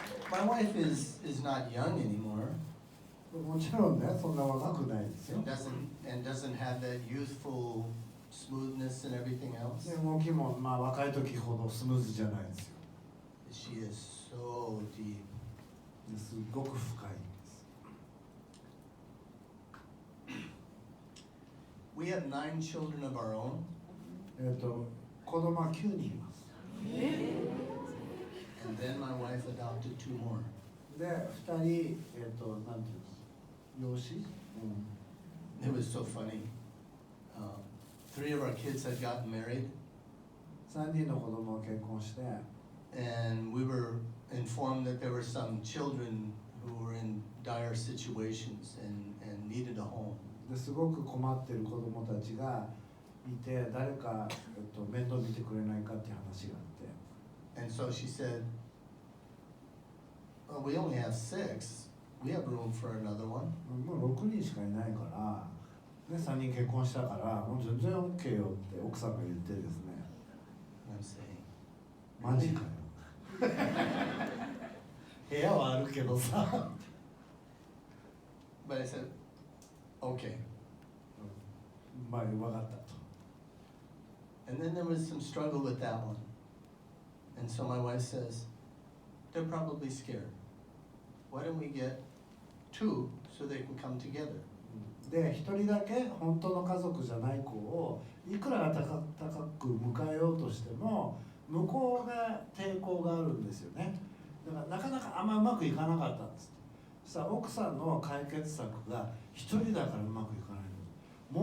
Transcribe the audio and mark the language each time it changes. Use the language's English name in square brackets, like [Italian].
[English] My wife is not young anymore. [Japanese] もちろんね、そんな若くないですよ。 [English] And doesn't have that youthful smoothness and everything else. [Japanese] 動きも若い時ほどスムーズじゃないですよ。 [English] She is so deep. [Japanese] すごく深いんです。 [English] We have 9 children of our own. [Japanese] 子供は9人います。 [English] And then my wife adopted 2 more. [Japanese] で、2人、なんていうんですか、養子、 [English] It was so funny. 3 of our kids had gotten married. [Japanese] 3人の子供が結婚して、 [English] And we were informed that there were some children who were in dire situations and needed a home. [Japanese] ですごく困っている子供たちがいて、誰か、面倒見てくれないかっていう話があって。 [English] And so she said, "Well, we only have 6. We have room for another one." [Japanese] もう6人しかいないから、ね、3人結婚したから、もう全然 OK よって奥さんが言ってですね。 [English] And I'm saying, [Japanese] マジかよ。部屋はあるけどさ。 [English] but I said, "Okay." [Japanese] 分かったと。 [English] And then there was some struggle with that one. And so my wife says, "They're probably scared. Why don't we get 2 so they can come together?" [Japanese] で、1人だけ本当の家族じゃない子をいくら高く迎えようとしても向こうが抵抗があるんですよね。だからなかなかあんまうまくいかなかったんです。そしたら奥さんの解決策が1人だからうまくいかないの。